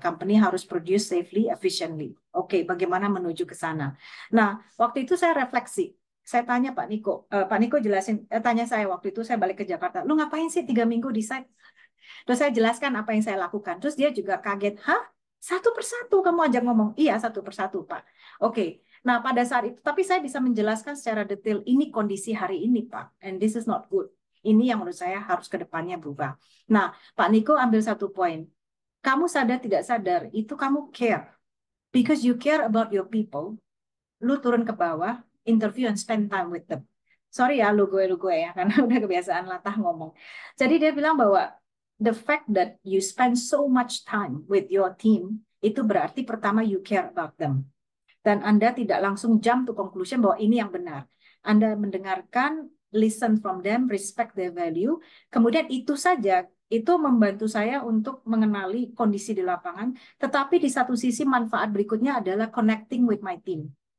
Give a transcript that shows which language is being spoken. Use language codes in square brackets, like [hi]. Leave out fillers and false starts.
[en] Company [id] harus [en] produce safely, efficiently. [id] Oke, bagaimana menuju ke sana? Nah, waktu itu saya refleksi. Saya tanya Pak Niko, Pak Niko jelasin, tanya saya waktu itu saya balik ke Jakarta, lu ngapain sih 3 minggu di site? Terus saya jelaskan apa yang saya lakukan. Terus dia juga kaget, hah? Satu persatu kamu ajak ngomong. Iya, satu persatu, Pak. Oke. Nah, pada saat itu, tapi saya bisa menjelaskan secara detail, ini kondisi hari ini, Pak. [en] And this is not good. [id] Ini yang menurut saya harus ke depannya berubah. Nah, Pak Niko ambil satu poin. Kamu sadar tidak sadar, itu kamu care. [en] Because you care about your people, [id] lu turun ke bawah, [en] interview and spend time with them. [id] Sorry ya lu gue ya, karena udah kebiasaan latah ngomong. Jadi dia bilang bahwa [en] the fact that you spend so much time with your team, [id] itu berarti pertama [en] you care about them. [id] Dan Anda tidak langsung [en] jump to conclusion [id] bahwa ini yang benar. Anda mendengarkan, [en] listen from them, respect their value. [id] Kemudian itu saja, itu membantu saya untuk mengenali kondisi di lapangan. Tetapi di satu sisi manfaat berikutnya adalah [en] connecting with my team.